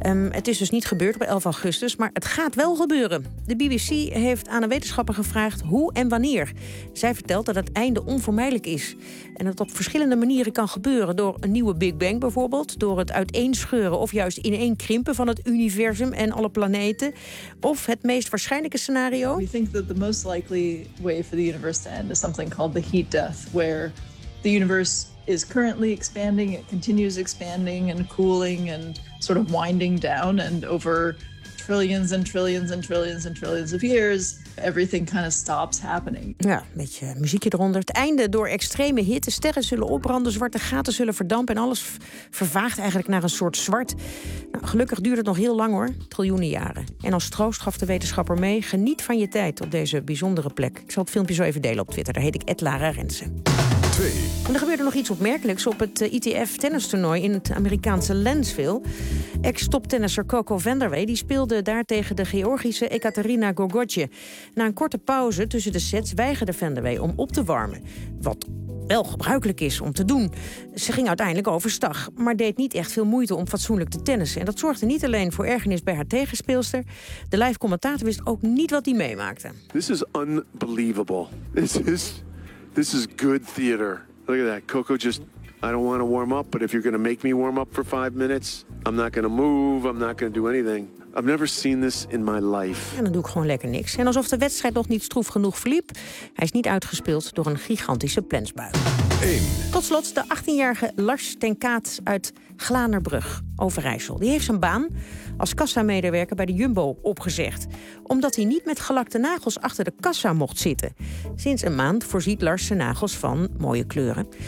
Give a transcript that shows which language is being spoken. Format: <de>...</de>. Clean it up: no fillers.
<nl>Het is dus niet gebeurd op 11 augustus, maar het gaat wel gebeuren. De BBC heeft aan een wetenschapper gevraagd hoe en wanneer. Zij vertelt dat het einde onvermijdelijk is. En dat het op verschillende manieren kan gebeuren. Door een nieuwe Big Bang bijvoorbeeld. Door het uiteenscheuren of juist ineenkrimpen van het universum en alle planeten. Of het meest waarschijnlijke scenario.</nl> <en>We think that the most likely way for the universe to end is something called the heat death. Where the universe is currently expanding. It continues expanding and cooling and sort of winding down. And over trillions and trillions and trillions and trillions of years, everything kind of stops happening.</en> <nl>Ja, een beetje muziekje eronder. Het einde door extreme hitte. Sterren zullen opbranden, zwarte gaten zullen verdampen en alles vervaagt eigenlijk naar een soort zwart. Nou, gelukkig duurt het nog heel lang hoor, triljoenen jaren. En als troost gaf de wetenschapper mee, geniet van je tijd op deze bijzondere plek. Ik zal het filmpje zo even delen op Twitter, daar heet ik @LaraRensen. En er gebeurde nog iets opmerkelijks op het ITF-tennistoernooi in het Amerikaanse Lanesville. Ex-toptennisser Coco Vanderwey die speelde daar tegen de Georgische Ekaterina Gorgotje. Na een korte pauze tussen de sets weigerde Vanderwey om op te warmen. Wat wel gebruikelijk is om te doen. Ze ging uiteindelijk overstag, maar deed niet echt veel moeite om fatsoenlijk te tennissen. En dat zorgde niet alleen voor ergernis bij haar tegenspeelster. De live commentator wist ook niet wat hij meemaakte.</nl> <en>This is unbelievable. This is good theater. Look at that. Coco just, I don't want to warm up, but if you're going to make me warm up for 5 minutes, I'm not going to move, I'm not going to do anything. I've never seen this in my life.</en> <nl>Ja, dan doe ik gewoon lekker niks. En alsof de wedstrijd nog niet stroef genoeg verliep, hij is niet uitgespeeld door een gigantische plensbui. Tot slot de 18-jarige Lars ten Kaat uit Glanerbrug, Overijssel. Die heeft zijn baan als kassamedewerker bij de Jumbo opgezegd. Omdat hij niet met gelakte nagels achter de kassa mocht zitten. Sinds een maand voorziet Lars zijn nagels van mooie kleuren.</nl>